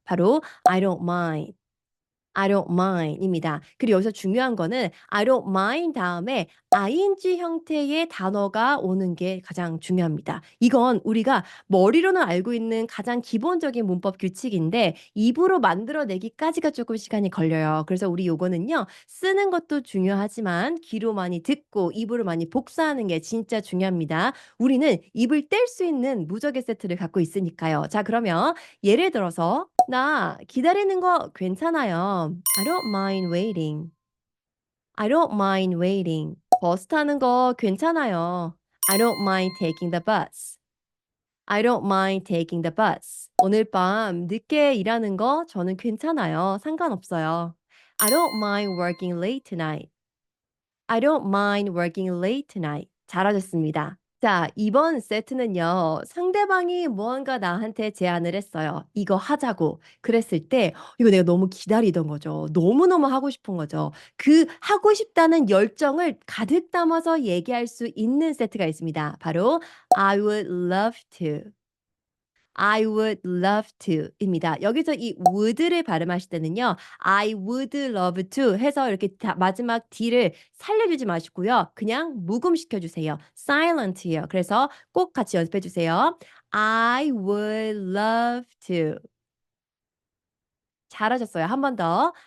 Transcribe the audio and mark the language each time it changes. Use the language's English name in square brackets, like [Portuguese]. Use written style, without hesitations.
[Korean] 바로 [English] "I don't mind." I don't mind입니다. [Korean] 그리고 여기서 중요한 거는 I don't mind 다음에 ing 형태의 단어가 오는 게 가장 중요합니다. 이건 우리가 머리로는 알고 있는 가장 기본적인 문법 규칙인데 입으로 만들어내기까지가 조금 시간이 걸려요. 그래서 우리 요거는요. 쓰는 것도 중요하지만 귀로 많이 듣고 입으로 많이 복사하는 게 진짜 중요합니다. 우리는 입을 뗄 수 있는 무적의 세트를 갖고 있으니까요. 자 그러면 예를 들어서 "나 기다리는 거 괜찮아요. [English] I don't mind waiting. I don't mind waiting." [Korean] "버스 타는 거 괜찮아요. [English] I don't mind taking the bus. I don't mind taking the bus." [Korean] "오늘 밤 늦게 일하는 거 저는 괜찮아요. 상관없어요. [English] I don't mind working late tonight. I don't mind working late tonight." [Korean] 잘하셨습니다. 자, 이번 세트는요. 상대방이 무언가 나한테 제안을 했어요. "이거 하자고." 그랬을 때 이거 내가 너무 기다리던 거죠. 너무너무 하고 싶은 거죠. 그 하고 싶다는 열정을 가득 담아서 얘기할 수 있는 세트가 있습니다. 바로 [English] "I would love to." I would love to 입니다. [Korean] 여기서 이 would를 발음하실 때는요. I would love to 해서 이렇게 다 마지막 d를 살려주지 마시고요. 그냥 묵음시켜 주세요. silent이에요. 그래서 꼭 같이 연습해 주세요. [English] I would love to. [Korean] 잘하셨어요. 한 번 더.